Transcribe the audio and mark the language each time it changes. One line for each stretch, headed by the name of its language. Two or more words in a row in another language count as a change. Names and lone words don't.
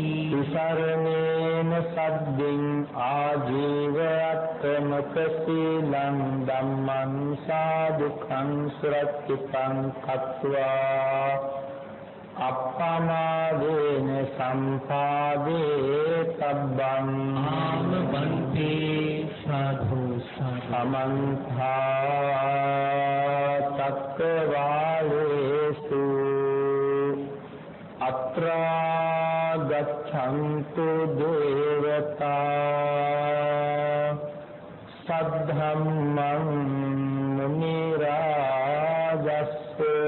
Pali: විසරණේන සද්දින් ආජීවයත්තමක සීලං ධම්මං සාදුඛං සුරක්ෂිතං කତ୍වා අප්පමාදේන සම්පාදේ තබ්බං
Sinhala: ආම බන්තේ සාධු
Pali: සමන්තා චක්කවාලේසු අත්‍රා ගච්ඡන්තු දේවතා සද්ධම්මං මුනි රාජස්ස